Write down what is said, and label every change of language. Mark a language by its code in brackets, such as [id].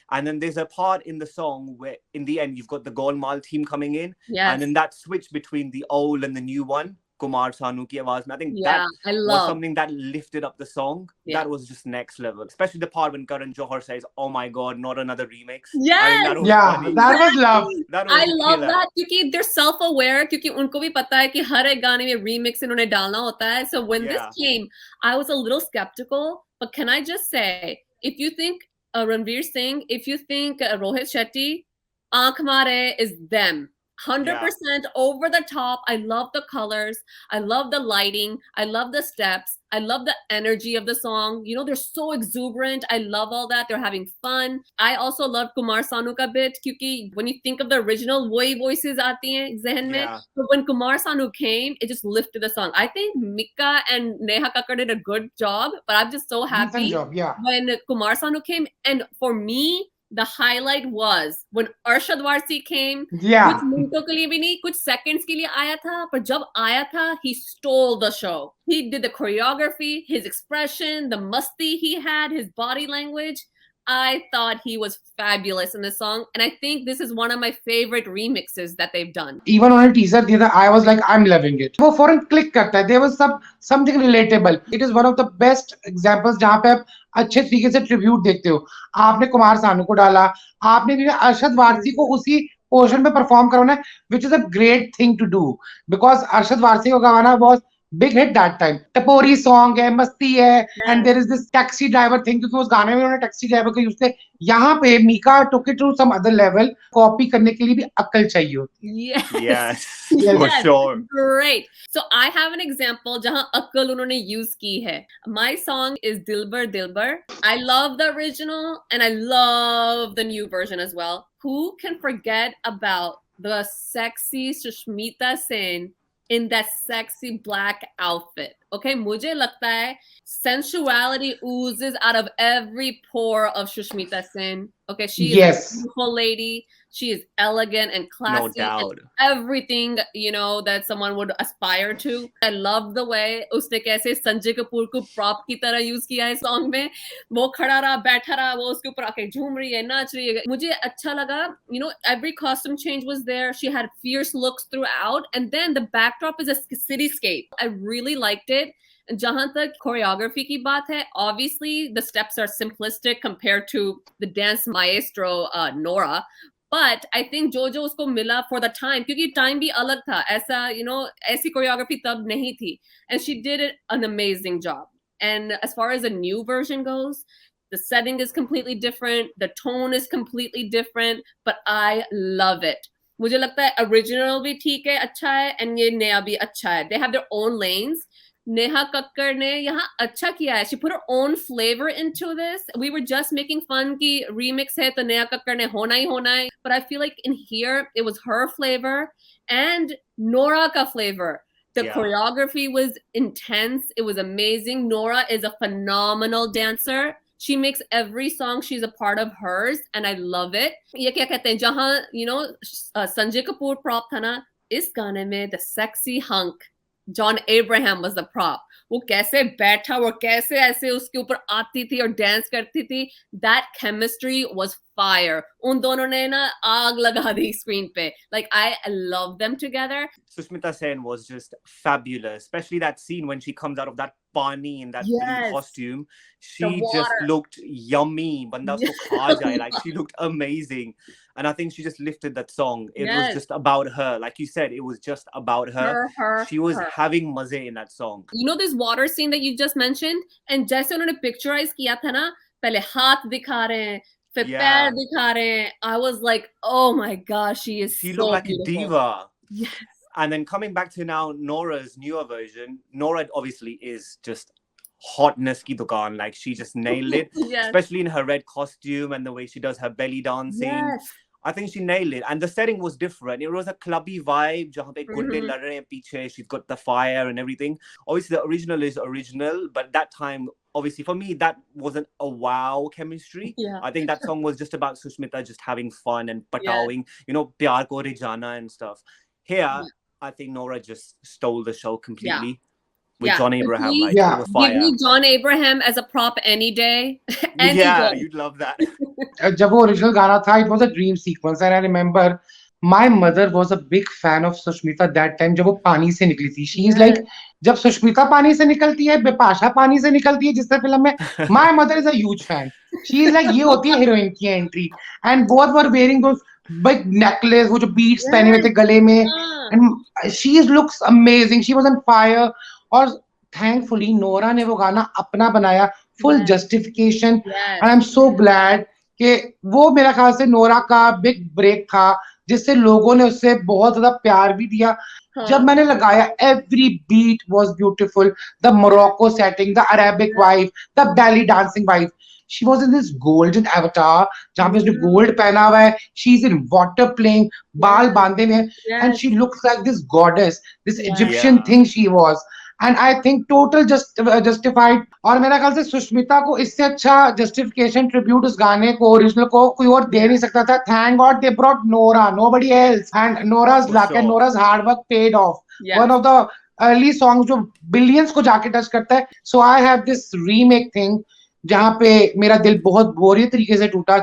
[en] And then there's a part in the song where in the end you've got the Golmaal team coming in. Yes. And then that switch between the old and the new one, Kumar Sanu ki awaaz. I think Yeah, I that was love. something that lifted up the song. Yeah. That was just next level. Especially the part when Karan Johar says, "Oh my God, not another remix." I Yes. think that was Yeah, funny. that was love. That was I love killer. [hi] that क्योंकि [en] they're self-aware [hi] क्योंकि उनको भी पता है कि हर एक गाने में remix इन्होंने डालना होता है. [en] So when Yeah. this came, I was a little skeptical. But can I just say, if you think Ranveer Singh, if you think Rohit Shetty, [hi] Aankh Mare is them. [en] 100% over the top. I love the colors. I love the lighting. I love the steps. I love the energy of the song. You know, they're so exuberant. I love all that. They're having fun. I also love Kumar Sanu ka bit because when you think of the original, wohi voices [hi] aati hain zehn mein. [en] Yeah. But when Kumar Sanu came, it just lifted the song. I think Mika and Neha Kakkar did a good job, but I'm just so happy Decent job, yeah. when Kumar Sanu came. And for me, the highlight was when Arshad Warsi came. Yeah. [hi] कुछ मिनटों के लिए भी नहीं, कुछ seconds के लिए आया था, पर जब आया था, [en] he stole the show. He did the choreography, his expression, the musti he had, his body language. I thought he was fabulous in the song, and I think this is one of my favorite remixes that they've done. Even on a teaser theater, I was like, I'm loving it. [hi] वो फौरन click करता है. [en] There was something relatable. It is one of the best examples [hi] जहाँ पे आप अच्छे तरीके से ट्रिब्यूट देखते हो. आपने कुमार सानू को डाला, आपने भी अरशद वारसी को उसी पोर्शन में परफॉर्म करवाना है, [en] which is a great thing to do because [hi] Arshad Warsi का गाना was big hit that time. टपोरी song है, मस्ती है, [en] and there is this taxi driver thing [hi] क्योंकि उस गाने में उन्होंने टैक्सी ड्राइवर का यूज किया. यहाँ पे [en] Mika took it to some other level. [hi] Copy करने के लिए भी अक्ल चाहिए होती है. [en] Yes, Yes. for sure. Great. So I have an example [hi] जहाँ अक्ल उन्होंने use की है. [en] My song is Dilbar Dilbar. I love the original and I love the new version as well. Who can forget about the sexy Sushmita Sen in that sexy black outfit? Okay, [hi] मुझे लगता है [en] sensuality oozes out of every pore of Sushmita Sen. Okay, she is a beautiful lady. She is elegant and classy. No doubt. And everything, you know, that someone would aspire to. I love the way [hi] उसने कैसे संजय कपूर को prop की तरह use किया है song में. वो खड़ा रहा, बैठा रहा, वो उसके ऊपर आके झूम रही है, नाच रही है. मुझे अच्छा लगा. [en] You know, every costume change was there. She had fierce looks throughout. And then the backdrop is a cityscape. I really liked it. [hi] जहां तक choreography की बात है, [en] obviously the steps are simplistic compared to the dance maestro Nora, but I think [hi] जो उसको मिला for the time, क्योंकि time भी अलग था, ऐसा you know ऐसी choreography तब नहीं थी, [en] and she did it an amazing job. And as far as the new version goes, the setting is completely different, the tone is completely different, but I love it. [hi] मुझे लगता है original भी ठीक है, अच्छा है, [en] and [hi] ये नया भी अच्छा है. [en] They have their own lanes. Neha Kakkar [hi] ने यहाँ अच्छा किया है. [en] She put her own flavor into this. We were just making fun [hi] कि remix है तो Neha Kakkar ने होना ही होना है. [en] But I feel like in here it was her flavor and Nora [hi] ka flavor. [en] The choreography was intense. It was amazing. Nora is a phenomenal dancer. She makes every song she's a part of hers and I love it. [hi] ये क्या कहते हैं जहाँ you know Sanjay Kapoor prop था ना, इस गाने में [en] the sexy hunk John Abraham was the prop. [hi] वो कैसे बैठा और कैसे ऐसे उसके ऊपर आती थी और डांस करती थी. [en] That chemistry was fire. [hi] उन दोनों ने ना आग लगा दी screen पे. [en] Like I love them together. Sushmita Sen was just fabulous, especially that scene when she comes out of that pani in that blue costume. She just looked yummy. [hi] Banda usko kha jaye. [en] Like she looked amazing. And I think she just lifted that song. It was just about her. Like you said, it was just about her. She was having maze in that song. You know this water scene that you just mentioned? [hi] And जैसे उन्होंने picturize किया था ना, पहले हाथ दिखा रहे हैं, फिर पैर दिखा रहे हैं. [en] I was like, oh my gosh, she looked like beautiful. A diva. Yes. And then coming back to now Nora's newer version, Nora obviously is just hotness [hi] ki dukaan. [en] Like she just nailed it, especially in her red costume and the way she does her belly dancing. I think she nailed it. And the setting was different. It was a clubby vibe. [hi] Jahan pe gunde lad rahe hain piche. [en] She's got the fire and everything. Obviously, the original is original. But that time, obviously, for me, that wasn't a wow chemistry. I think that song was just about Sushmita just having fun and patawing, you know, Pyar Ko Re Jana and stuff. Here, I think Nora just stole the show completely. With John Abraham, like it was fire. Give me John Abraham as a prop any day. Any day. You'd love that. [hi] जब वो original गाना था, [en] it was a dream sequence, and I remember my mother was a big fan of Sushmita that time. [hi] जब वो पानी से निकली थी, she is like, जब सुष्मिता पानी से निकलती है, बिपाशा पानी से निकलती है, जिससे फिल्म में, [en] my mother is a huge fan. She is like, [hi] ये होती है heroine की entry, [en] and both were wearing those big necklace, [hi] वो जो beads पहने हुए थे गले में, [en] and she looks amazing. She was on fire. [hi] और thankfully नोरा ने वो गाना अपना बनाया, full justification, [en] and I'm so glad [hi] कि वो मेरा ख्याल से नोरा का big break था जिससे लोगों ने उससे बहुत ज्यादा प्यार भी दिया. जब मैंने लगाया, [en] every beat was beautiful. The Morocco setting, the Arabic vibe, the belly dancing vibe. She was in this golden avatar [hi] जहाँ पे उसने gold पहना हुआ है. [en] She's in water playing, [hi] बाल बांधे में है, [en] and she looks like this goddess, this Egyptian thing she was. And I think total justified. [hi] और मेरा ख्याल से सुष्मिता को इससे अच्छा justification tribute उस गाने को ओरिजिनल को कोई और दे नहीं सकता था. [en] Thank God they brought Nora, nobody else. And Nora's luck and Nora's hard work paid off. One of the early songs [hi] जो billions को जाके टच करता है. [en] So I have this remake thing [hi] जहाँ पे मेरा दिल बहुत बुरी तरीके से टूटा.